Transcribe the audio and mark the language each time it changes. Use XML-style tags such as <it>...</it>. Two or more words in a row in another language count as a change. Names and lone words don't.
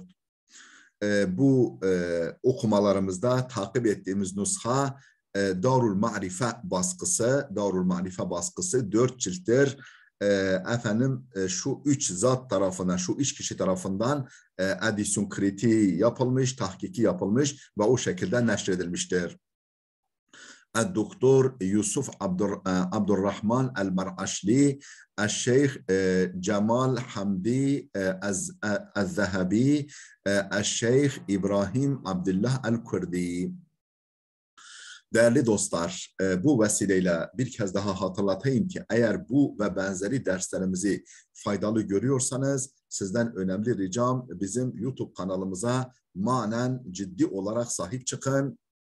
<tr>Bu okumalarımızda takip ettiğimiz nusha Darul Ma'rife baskısı 4 cilttir. Şu 3 zat tarafından, şu 3 kişi tarafından edisyon kritiği yapılmış, tahkiki yapılmış ve o şekilde neşredilmiştir.</tr> <ar>الدكتور يوسف عبد الرحمن المرعشلي الشيخ جمال حمدي الذهبي الشيخ İbrahim Abdullah el-Kurdi.</ar> <tr>Değerli dostlar, bu vesileyle bir kez daha hatırlatayım ki eğer bu ve benzeri derslerimizi faydalı görüyorsanız sizden önemli ricam bizim YouTube kanalımıza manen ciddi olarak sahip çıkın.</tr>